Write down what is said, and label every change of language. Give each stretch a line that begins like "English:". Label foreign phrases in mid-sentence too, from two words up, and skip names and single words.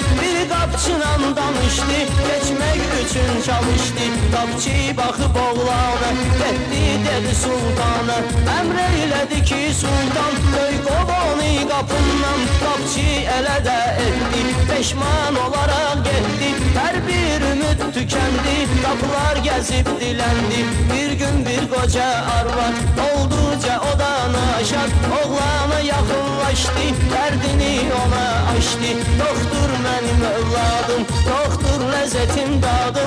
Azerbaijani: Bir qapçıla danışdı, geçmək üçün çalışdı. Qapçı baxıb oğlana, getdi dedi sultana. Əmr eylədi ki sultan, döy qov onu qapından. Qapçı elə də etdi, peşman olaraq getdi.
Turkish: Hər bir ümid tükendi, kapılar gezip dilendi. Bir gün bir koca arvad, olduca odan aşar. Oğlana yakınlaştı, derdini ona açtı. Doktor benim evladım, doktor lezzetim dadım.